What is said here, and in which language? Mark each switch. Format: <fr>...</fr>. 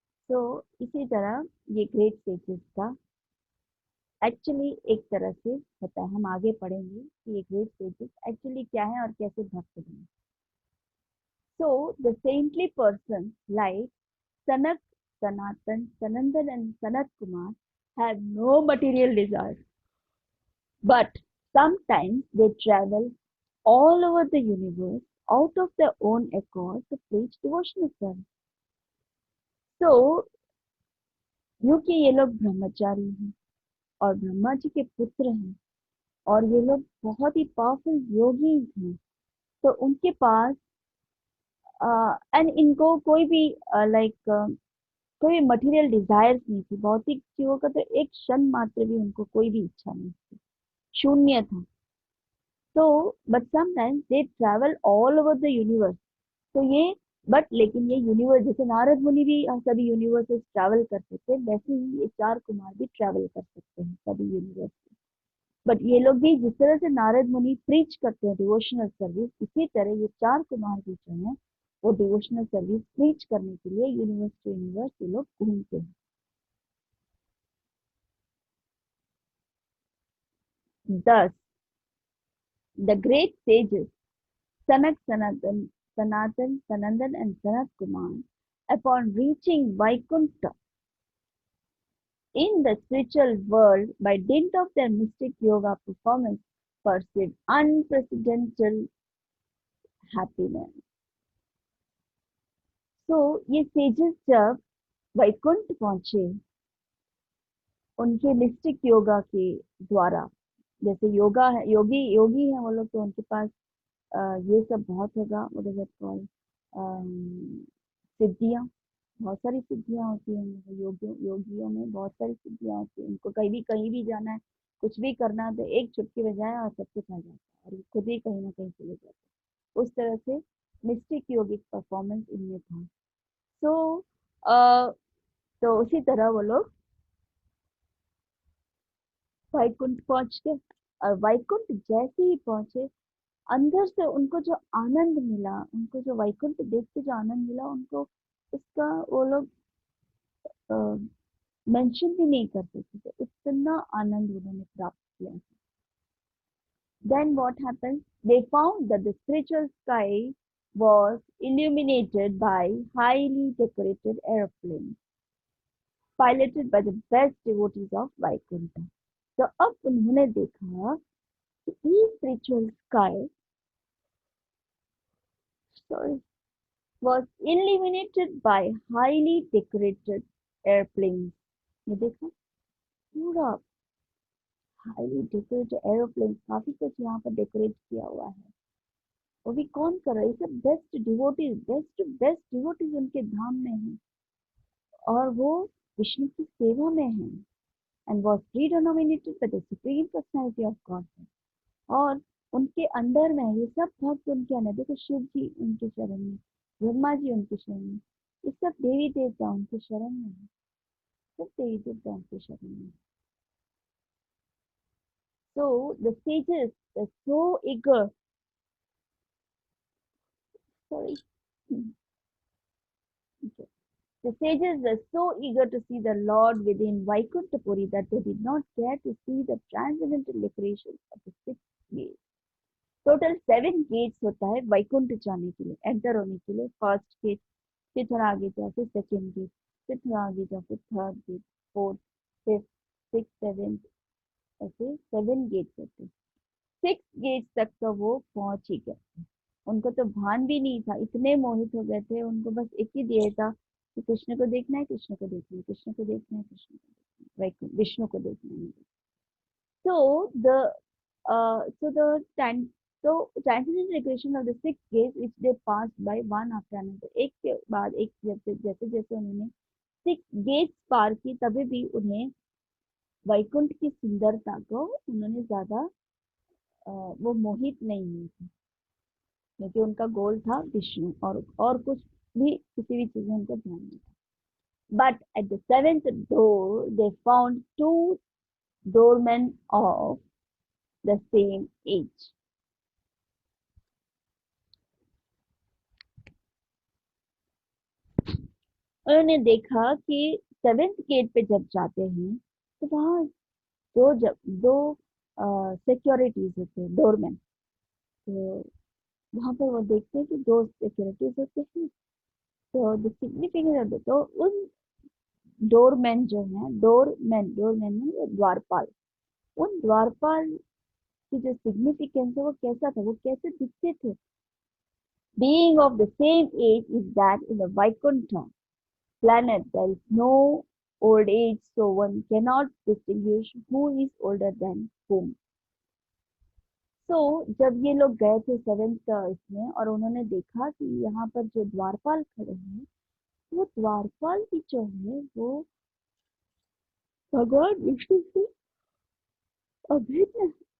<hi>तो इसी तरह ये ग्रेट स्टेजेस का एक्चुअली एक तरह से होता है। हम आगे पढ़ेंगे कि ये ग्रेट स्टेजेस एक्चुअली क्या है और कैसे भक्त बने।</hi> <en>So the saintly person like Sanaka, Sanatana, Sanandana and Sanat Kumara have no material desires, but sometimes they travel all over the universe out of their own accord to preach devotional service.</en> <hi>तो क्योंकि ये लोग ब्रह्मचारी हैं और ब्रह्मा जी के पुत्र हैं और ये लोग बहुत ही पावरफुल योगी हैं, तो उनके पास एंड इनको कोई भी लाइक कोई मटेरियल डिजायर्स नहीं थी, भौतिक चीजों का तो एक क्षण मात्र भी उनको कोई भी इच्छा नहीं थी, शून्य था।</hi> <en>तो but sometimes they travel all over the universe.</en> <hi>तो ये बट लेकिन ये यूनिवर्स, जैसे नारद मुनि भी सभी यूनिवर्सेस ट्रैवल कर सकते हैं, वैसे ही ये चार कुमार भी ट्रैवल कर सकते हैं सभी यूनिवर्स। बट ये लोग भी जिस तरह से नारद मुनि प्रीच करते हैं डिवोशनल सर्विस, इसी तरह ये चार कुमार भी जो है वो डिवोशनल सर्विस प्रीच करने के लिए यूनिवर्स टू यूनिवर्स ये लोग घूमते हैं।</hi> <en>Thus, the great sages Sanak, Sanatan, Sanandan, and Sanat Kumar, upon reaching Vaikuntha in the spiritual world by dint of their mystic yoga performance, pursued unprecedented happiness.</en> <hi>So ये sages जब वैकुंठ पहुंचे उनके mistake yoga के द्वारा, जैसे योगा है, योगी है वो लोग, तो उनके पास ये सब बहुत होगा, व्हाट इज इट कॉल्ड, सिद्धियाँ, बहुत सारी सिद्धियाँ होती हैं। योगियों योगियों में बहुत सारी सिद्धियाँ होती हैं, उनको कहीं भी जाना है, कुछ भी करना तो एक चुटकी बजाए और सब कुछ आ जाता है और खुद ही कहीं ना कहीं चले जाते हैं। उस तरह से मिस्टिक योगिक परफॉर्मेंस इनमें था। सो तो उसी तरह वो लोग वैकुंठ पहुंच गए। और वैकुंठ जैसे ही पहुंचे, अंदर से उनको जो आनंद मिला, उनको जो वैकुंठ देख के जो आनंद मिला, उनको उसका वो लोग मेंशन भी नहीं कर सकते थे, इतना आनंद उन्होंने प्राप्त किया।</hi> <en>Then what happened? They found that the spiritual sky was illuminated by highly decorated airplanes piloted by the best devotees of Vaikuntha.</en> <hi>तो अब उन्होंने देखा कि ये</hi> <en>spiritual sky, sorry, was illuminated by highly decorated airplanes.</en> <hi>ये देखा पूरा highly decorated aeroplane, काफी कुछ यहाँ पर डेकोरेट किया हुआ है। वो भी कौन कर रहा है? सब best devotees, best best devotees उनके धाम में है और वो विष्णु की सेवा में है।</hi> <en>And was predominated by the supreme personality of God.</en> <hi>और उनके अंडर में ये सब भक्त उनके अंदर, देखो शिव जी उनके शरण में, ब्रह्मा जी उनके शरण में, ये सब देवी देवता उनके शरण में है, सब देवी देवता उनके शरण में।</hi> <en>So the sages were so eager, sorry, okay. The sages were so eager to see the Lord within Vaikuntapuri that they did not care to see the transcendental decorations of the six gates.</en> <hi>Total 7 gets होता है वैकुंठ जाने के लिए, enter होने के लिए। First gate, फिर थोड़ा आगे जाओ फिर सेकेंड गेट, फिर थोड़ा आगे जाओ फिर third gate, fourth, fifth, six, seven, ऐसे 7 गेट्स होते हैं। 6 गेट्स तक तो वो पहुंच ही गए। उनको तो भान भी नहीं था, इतने मोहित हो गए थे, उनको बस एक ही ध्येय था कि कृष्ण को देखना है, कृष्ण को देखना है, कृष्ण को देखना है, कृष्ण को देखना है, विष्णु को देखना है।</hi> <en>So the so the time so transcendental recreation of the 6 gates which they passed by one after another,</en> <hi>एक के बाद एक, जैसे जैसे जैसे उन्होंने 6 गेट्स पार की, तभी भी उन्हें वैकुंठ की सुंदरता को उन्होंने ज्यादा वो मोहित नहीं हुए थे, क्योंकि उनका गोल था विष्णु, और कुछ भी किसी भी चीज में उनका ध्यान नहीं था।</hi> <en>But at the seventh door, they found two doormen of the same age.</en> <hi>उन्होंने देखा कि 7th गेट पे जब जाते हैं तो वहाँ दो सिक्योरिटीज होते हैं, डोरमैन। तो वहां पर वो देखते हैं कि दो सिक्योरिटीज होते हैं। तो द सिग्निफिकेंस, तो उन डोरमैन जो है, डोरमैन है द्वारपाल। उन द्वारपाल की जो सिग्निफिकेंस है वो कैसा था, वो कैसे दिखते थे?</hi> <en>Being of the same age is that in the Vaikuntha planet there is no old age, so one cannot distinguish who is older than whom.</en> <hi>तो जब ये लोग गए थे 7th इसमें, और उन्होंने देखा कि यहाँ पर जो द्वारपाल खड़े हैं, वो द्वारपाल भी जो है वो भगवान विष्णु से अभिन्न है।</hi>